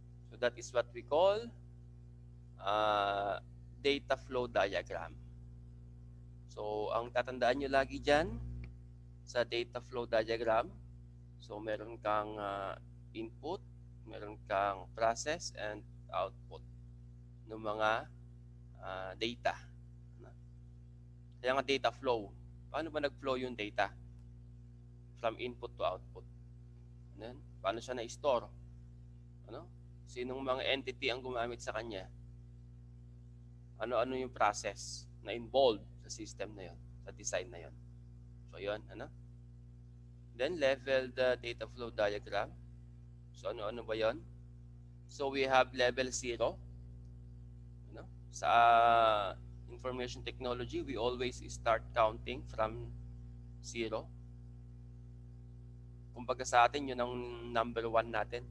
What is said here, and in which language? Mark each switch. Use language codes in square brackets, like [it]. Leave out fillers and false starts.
[en] So, that is what we call data flow diagram. [tl] So, ang tatandaan nyo lagi dyan sa data flow diagram, so meron kang input, meron kang process and output ng mga data. Kaya nga data flow. Paano ba nag-flow yung data? [en] From input to output. [tl] Ano? Paano siya na-store? Ano? Sinong mga entity ang gumamit sa kanya? Ano-ano yung process na involved sa system na yon, sa design na yon. So, yun. Ano? Then, level the data flow diagram. So, ano-ano ba yon? [en] So, we have level 0. Ano? Sa information technology, we always start counting from 0. [tl] Kumbaga sa atin, yun ang number 1 natin.